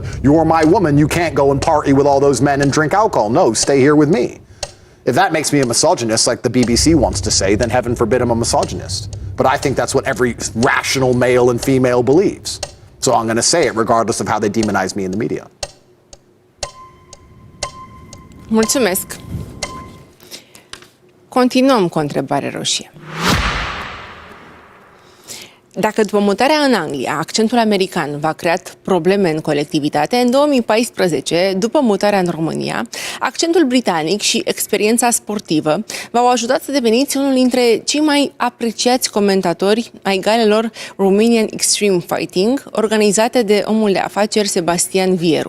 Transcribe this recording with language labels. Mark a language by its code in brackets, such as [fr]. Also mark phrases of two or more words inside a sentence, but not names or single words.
[en] You're my woman. You can't go and party with all those men and drink alcohol. No, stay here with me. If that makes me a misogynist, like the BBC wants to say, then heaven forbid I'm a misogynist. But I think that's what every rational male and female believes. So I'm going to say it regardless of how they demonize me in the media. [ro] Mulțumesc. Continuăm cu o întrebare roșie. Dacă după mutarea în Anglia, accentul american v-a creat probleme în colectivitate, în 2014, după mutarea în România, accentul britanic și experiența sportivă v-au ajutat să deveniți unul dintre cei mai apreciați comentatori ai galelor Romanian Extreme Fighting, organizate de omul de afaceri Sebastian Vieru.